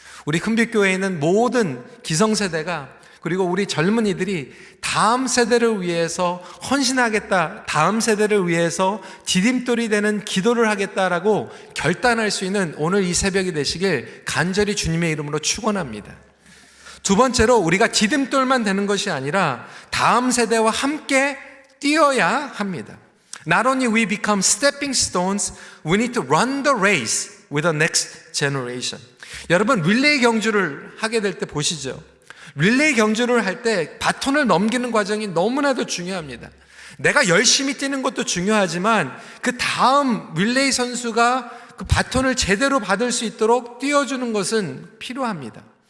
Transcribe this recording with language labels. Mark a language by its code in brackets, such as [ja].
[ko] 우리 큰빛교회에 있는 모든 기성세대가 그리고 우리 젊은이들이 다음 세대를 위해서 헌신하겠다, 다음 세대를 위해서 디딤돌이 되는 기도를 하겠다라고 결단할 수 있는 오늘 이 새벽이 되시길 간절히 주님의 이름으로 축원합니다. 두 번째로, 우리가 디딤돌만 되는 것이 아니라 다음 세대와 함께 뛰어야 합니다. [en] Not only we become stepping stones, we need to run the race with the next generation. [ko] 여러분, 릴레이 경주를 하게 될 때 보시죠. 릴레이 경주를 할 때 바톤을 넘기는 과정이 너무나도 중요합니다. 내가 열심히 뛰는 것도 중요하지만 그 다음 릴레이 선수가 그 바톤을 제대로 받을 수 있도록 띄워주는 것은 필요합니다.